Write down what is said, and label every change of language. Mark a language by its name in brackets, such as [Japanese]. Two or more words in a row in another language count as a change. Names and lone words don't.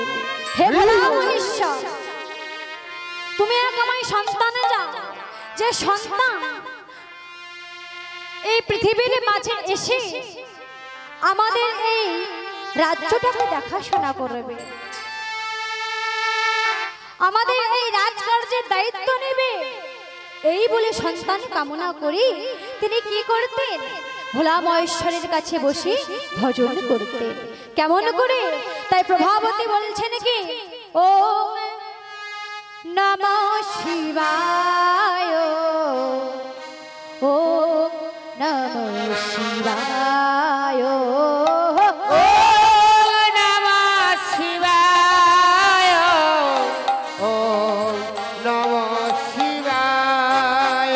[Bangla] হে ভোলা মহেশ্বর, তুমি এক আমায় সন্তানে যাও, যে সন্তান এই পৃথিবীর মাঝে এসে আমাদের এই রাজ্যটাকে দেখাশোনা করবে, আমাদের এই রাজকার্যের দায়িত্ব নেবে, এই বলে সন্তান কামনা করি তিনি কি করতেন? ভোলা মহেশ্বরের কাছে বসে ভজন করতেন। কেমন করে? তাই প্রভাবতী বলছেন কি, [Sanskrit] ওম নমঃ শিবায়, ওম নমঃ শিবায়, ওম নমঃ শিবায়, ওম নমঃ শিবায়,